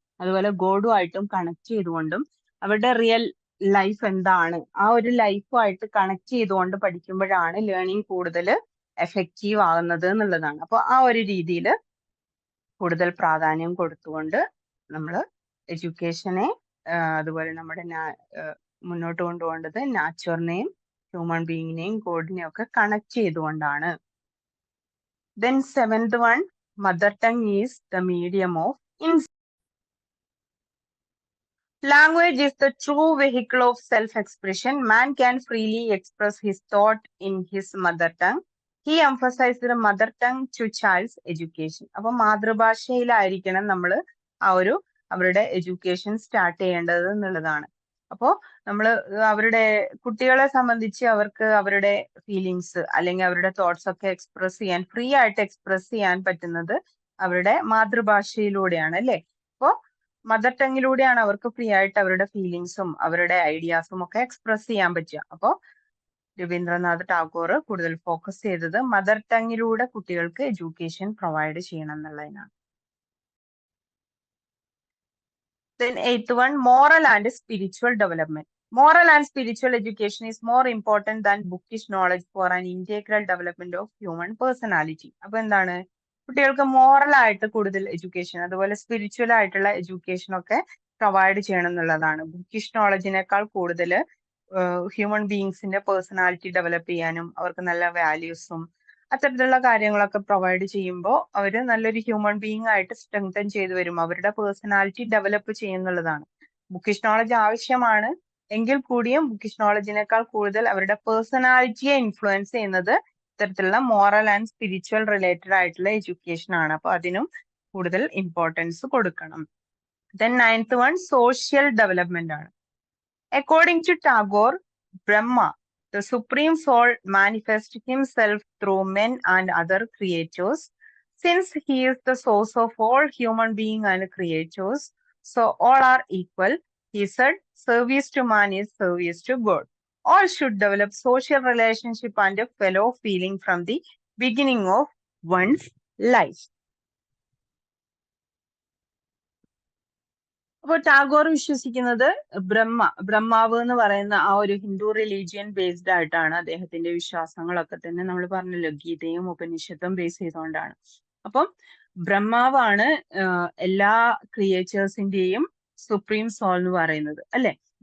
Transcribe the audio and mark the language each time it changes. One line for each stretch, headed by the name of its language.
Malayalam: അതുപോലെ ഗോഡുമായിട്ടും കണക്ട് ചെയ്തുകൊണ്ടും അവരുടെ real life എന്താണ് ആ ഒരു ലൈഫുമായിട്ട് കണക്ട് ചെയ്തുകൊണ്ട് പഠിക്കുമ്പോഴാണ് ലേണിംഗ് കൂടുതൽ എഫക്റ്റീവ് ആകുന്നത് എന്നുള്ളതാണ്. അപ്പോൾ ആ ഒരു രീതിയിൽ കൂടുതൽ പ്രാധാന്യം കൊടുത്തുകൊണ്ട് നമ്മൾ എഡ്യൂക്കേഷനെ അതുപോലെ നമ്മുടെ മുന്നോട്ട് കൊണ്ടുപോകേണ്ടത് നാച്ചുറിനെയും ഹ്യൂമൻ ബീയിങ്ങിനെയും ഗോഡിനെയും ഒക്കെ കണക്ട് ചെയ്തുകൊണ്ടാണ്.
English: Then 7th one, mother tongue is the medium of insight. Language is the true vehicle of self-expression. Man can freely express his thought in his mother tongue. He emphasized the mother tongue to child's education.
Malayalam: അപ്പോൾ മാതൃഭാഷയിലായിരിക്കണം നമ്മൾ അവരുടെ education start ചെയ്യേണ്ടത് എന്നുള്ളതാണ്. അപ്പോൾ നമ്മൾ അവരുടെ കുട്ടികളെ സംബന്ധിച്ച് അവർക്ക് അവരുടെ ഫീലിങ്സ് അല്ലെങ്കിൽ അവരുടെ തോട്ട്സ് ഒക്കെ ഫ്രീ ആയിട്ട് എക്സ്പ്രസ് ചെയ്യാൻ പറ്റുന്നത് അവരുടെ മാതൃഭാഷയിലൂടെയാണ് അല്ലേ. അപ്പോൾ മദർ ടങ്ങിലൂടെയാണ് അവർക്ക് ഫ്രീ ആയിട്ട് അവരുടെ ഫീലിങ്സും അവരുടെ ഐഡിയാസും ഒക്കെ എക്സ്പ്രസ് ചെയ്യാൻ പറ്റുക. അപ്പോൾ രവീന്ദ്രനാഥ് ടാഗോർ കൂടുതൽ ഫോക്കസ് ചെയ്തത് മദർ ടങ്ങിലൂടെ കുട്ടികൾക്ക് എഡ്യൂക്കേഷൻ പ്രൊവൈഡ് ചെയ്യണം എന്നുള്ളതിനാണ്.
English: Then 8th one, moral and spiritual development. Moral and spiritual education is more important than bookish knowledge for an integral development of human personality.
Malayalam: അപ്പൊ എന്താണ്, കുട്ടികൾക്ക് മോറൽ ആയിട്ട് കൂടുതൽ എഡ്യൂക്കേഷൻ അതുപോലെ സ്പിരിച്വൽ ആയിട്ടുള്ള എഡ്യൂക്കേഷൻ ഒക്കെ പ്രൊവൈഡ് ചെയ്യണം എന്നുള്ളതാണ്. ബുക്കിഷ് നോളജിനേക്കാൾ കൂടുതൽ ഹ്യൂമൻ ബീയിങ്സിന്റെ പേഴ്സണാലിറ്റി ഡെവലപ്പ് ചെയ്യാനും അവർക്ക് നല്ല വാല്യൂസും അത്തരത്തിലുള്ള കാര്യങ്ങളൊക്കെ പ്രൊവൈഡ് ചെയ്യുമ്പോൾ അവർ നല്ലൊരു ഹ്യൂമൻ ബീയിങ് ആയിട്ട് സ്ട്രെങ്തൻ ചെയ്തു വരും, അവരുടെ പേഴ്സണാലിറ്റി ഡെവലപ്പ് ചെയ്യുന്നുള്ളതാണ്. ബുക്കിഷ് നോളജ് ആവശ്യമാണ് എങ്കിൽ കൂടിയും ബുക്കിഷ് നോളജിനേക്കാൾ കൂടുതൽ അവരുടെ പേഴ്സണാലിറ്റിയെ ഇൻഫ്ലുവൻസ് ചെയ്യുന്നത് ഇത്തരത്തിലുള്ള മോറൽ ആൻഡ് സ്പിരിച്വൽ റിലേറ്റഡ് ആയിട്ടുള്ള എഡ്യൂക്കേഷൻ ആണ്. അപ്പൊ അതിനും കൂടുതൽ ഇമ്പോർട്ടൻസ് കൊടുക്കണം.
English: then 9th one,
Malayalam: social development ആണ്.
English: According to Tagore, Brahma, the Supreme Soul, manifests himself through men and other creatures. Since he is the source of all human beings and creatures, so all are equal. He said, service to man is service to God. All should develop social relationship and a fellow feeling from the beginning of one's life.
Malayalam: അപ്പോൾ ടാഗോർ വിശ്വസിക്കുന്നത് ബ്രഹ്മാവ് എന്ന് പറയുന്ന ആ ഒരു Hindu religion based ആയിട്ടാണ്. അദ്ദേഹത്തിന്റെ വിശ്വാസങ്ങളൊക്കെ തന്നെ നമ്മൾ പറഞ്ഞല്ലോ ഗീതയും ഉപനിഷത്തും ബേസ് ചെയ്തുകൊണ്ടാണ്. അപ്പം ബ്രഹ്മാവാണ് എല്ലാ ക്രിയേച്ചേഴ്സിന്റെയും സുപ്രീം സോൾ എന്ന് പറയുന്നത് അല്ലെ.